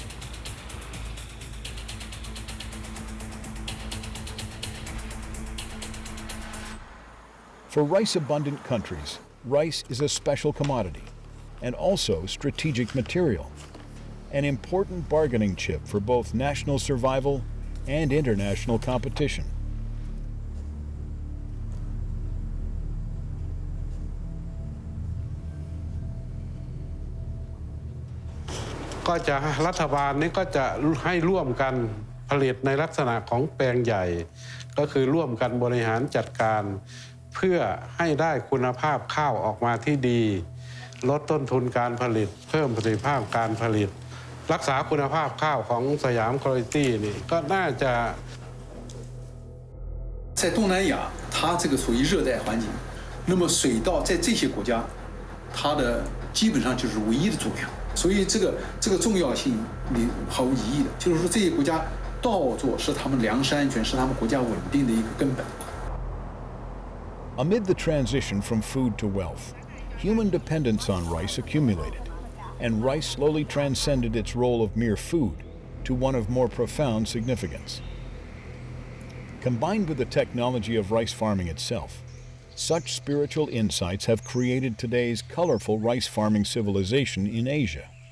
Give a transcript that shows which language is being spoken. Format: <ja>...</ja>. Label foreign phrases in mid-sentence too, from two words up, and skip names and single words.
<th>For rice-abundant countries, rice is a special commodity and also strategic material, an important bargaining chip for both national survival and international competition. ก็จะรัฐบาลนี้ก็จะให้ร่วมกันผลิตในลักษณะของแปลงใหญ่ก็คือร่วมกันบริหารจัดการเพื่อให้ได้คุณภาพข้าวออกมาที่ดีลดต้นทุนการผลิตเพิ่มประสิทธิภาพการผลิตรักษาคุณภาพข้าวของสยามคุณภาพนี่ก็น่าจะ</th> <zh>在东南亚，它这个属于热带环境，那么水稻在这些国家，它的基本上就是唯一的作用，所以这个重要性你毫无疑义的，就是说这些国家稻作是他们粮食安全，是他们国家稳定的一个根本。</zh> <en>Amid the transition from food to wealth, human dependence on rice accumulated, and rice slowly transcended its role of mere food to one of more profound significance. Combined with the technology of rice farming itself, such spiritual insights have created today's colorful rice farming civilization in Asia.</en>